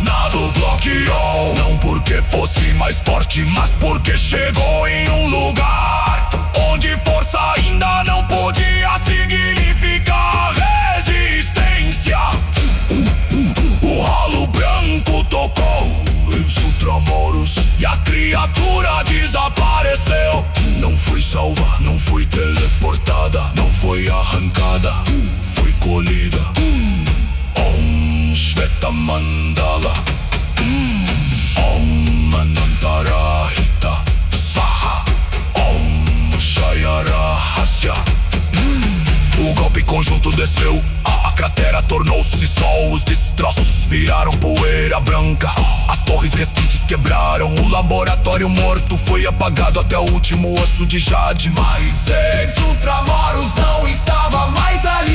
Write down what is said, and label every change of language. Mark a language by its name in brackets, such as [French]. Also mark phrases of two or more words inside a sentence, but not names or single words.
[Portuguese] Nada o bloqueou, não porque fosse mais forte, mas porque chegou em um lugar onde força ainda não podia significar resistência. O ralo branco tocou os Ultramoros e a criatura desapareceu. Não foi salva, não foi teleportada, não foi arrancada, foi colhida. [Sanskrit] Om Shveta Mandala, Om Anantara Hita Swaha, Om Shayarahasya. [Portuguese] O golpe conjunto desceu, a cratera tornou-se sol. Os destroços viraram poeira branca, as torres restantes quebraram. O laboratório morto foi apagado até o último osso de jade. Mas ex-Ultramoros não estava mais ali.